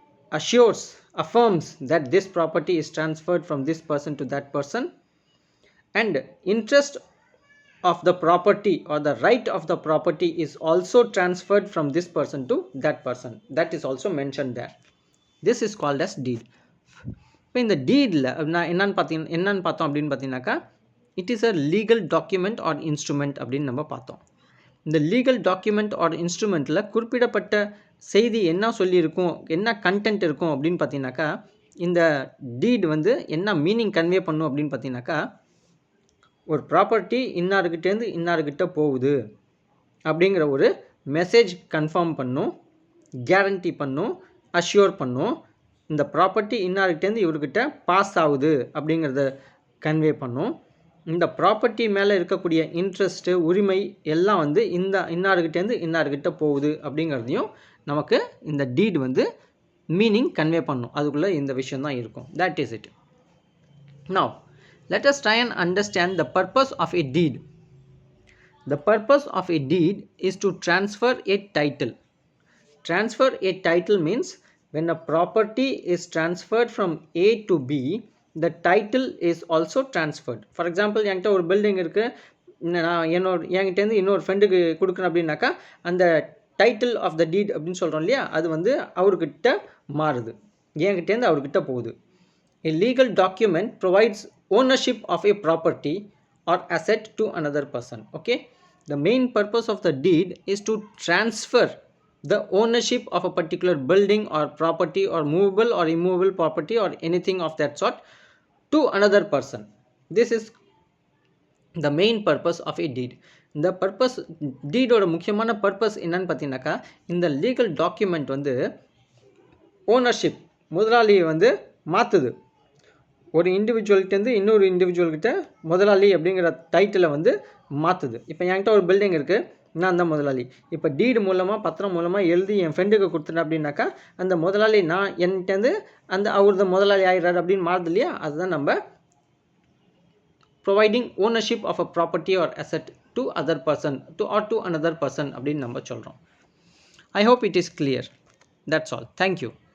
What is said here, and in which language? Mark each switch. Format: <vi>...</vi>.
<en>affirms that this property is transferred from this person to that person, and interest of the property or the right of the property is also transferred from this person to that person. That is also mentioned there. This is called as deed.</en> <ta>இப்போ இந்த டீடில் நான் என்னன்னு பார்த்தோம் அப்படின்னு பார்த்தீங்கன்னாக்கா</ta> <en>it is a legal document or instrument</en> <ta>அப்படின்னு நம்ம பார்த்தோம். இந்த லீகல் டாக்குமெண்ட் ஆர் இன்ஸ்ட்ருமெண்ட்டில் குறிப்பிடப்பட்ட செய்தி என்ன சொல்லியிருக்கும், என்ன கண்டென்ட் இருக்கும் அப்படின்னு பார்த்தீங்கன்னாக்கா இந்த டீட் வந்து என்ன மீனிங் கன்வே பண்ணும் அப்படின்னு பார்த்தீங்கன்னாக்கா ஒரு ப்ராப்பர்ட்டி இன்னார்கிட்டேருந்து இன்னார்கிட்ட போகுது அப்படிங்கிற ஒரு மெசேஜ் கன்ஃபார்ம் பண்ணும், கேரண்டி பண்ணும், அஷ்யூர் பண்ணும். இந்த ப்ராப்பர்ட்டி இன்னார்கிட்டேருந்து இவர்கிட்ட பாஸ் ஆகுது அப்படிங்கிறத கன்வே பண்ணும். இந்த ப்ராப்பர்ட்டி மேலே இருக்கக்கூடிய இன்ட்ரெஸ்ட்டு உரிமை எல்லாம் வந்து இந்த இன்னார்கிட்டேருந்து இன்னார்கிட்ட போகுது அப்படிங்கிறதையும் நமக்கு இந்த டீட் வந்து மீனிங் கன்வே பண்ணும். அதுக்குள்ளே இந்த விஷயம் தான் இருக்கும்.</ta> <en>That is it. Now let us try and understand the purpose of a deed. The purpose of a deed is to transfer a title. Transfer a title means when a property is transferred from A to B, the title is also transferred. For example,</en> <ta>என்கிட்ட ஒரு building இருக்குது, நான் என்கிட்டேருந்து இன்னொரு ஃப்ரெண்டுக்கு கொடுக்குறேன் அப்படின்னாக்கா அந்த title of the டீட் அப்படின்னு சொல்கிறோம் இல்லையா, அது வந்து அவர்கிட்ட மாறுது, என்கிட்டேருந்து அவர்கிட்ட போகுது.</ta> <en>A legal document provides ownership of a property or asset to another person. Okay, the main purpose of the deed is to transfer the ownership of a particular building or property or movable or immovable property or anything of that sort to another person. This is the main purpose of a deed.</en> <ta>இந்த purpose டீடோட முக்கியமான purpose என்னன்னு பார்த்தீங்கன்னாக்கா, இந்த legal document வந்து ownership முதலாளியை வந்து மாற்றுது. ஒரு இண்டிவிஜுவல்கிட்டேருந்து இன்னொரு இண்டிவிஜுவல்கிட்ட முதலாளி அப்படிங்கிற டைட்டிலை வந்து மாற்றுது. இப்போ என்கிட்ட ஒரு பில்டிங் இருக்குது, நான் தான் முதலாளி. இப்போ டீடு மூலமாக பத்திரம் மூலமாக எழுதி என் ஃப்ரெண்டுக்கு கொடுத்துட்டேன் அப்படின்னாக்கா அந்த முதலாளி நான் என்கிட்டேருந்து அந்த அவரது முதலாளி ஆகிறார் அப்படின்னு மாறுது இல்லையா, அதுதான் நம்ம</ta> <en>providing ownership of a property or asset to other person to another person</en> <ta>அப்படின்னு நம்ம சொல்கிறோம்.</ta> <en>I hope it is clear. That's all. Thank you.</en>